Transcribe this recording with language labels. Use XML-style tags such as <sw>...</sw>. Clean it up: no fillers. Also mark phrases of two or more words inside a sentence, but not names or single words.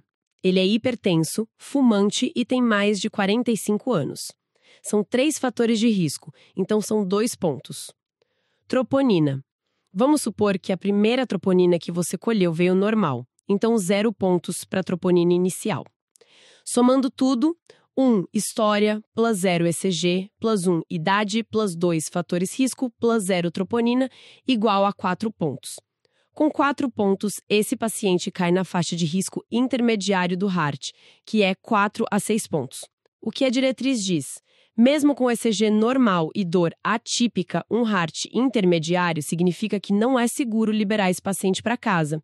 <pt>Ele é hipertenso, fumante e tem mais de 45 anos. São 3 fatores de risco, então são 2 pontos. Troponina. Vamos supor que a primeira troponina que você colheu veio normal, então 0 pontos para a troponina inicial. Somando tudo, 1 história, plus 0 ECG, plus 1 idade, plus 2 fatores risco, plus 0 troponina, igual a 4 pontos. Com 4 pontos, esse paciente cai na faixa de risco intermediário do Heart, que é 4 a 6 pontos. O que a diretriz diz? Mesmo com ECG normal e dor atípica, um Heart intermediário significa que não é seguro liberar esse paciente para casa.</pt>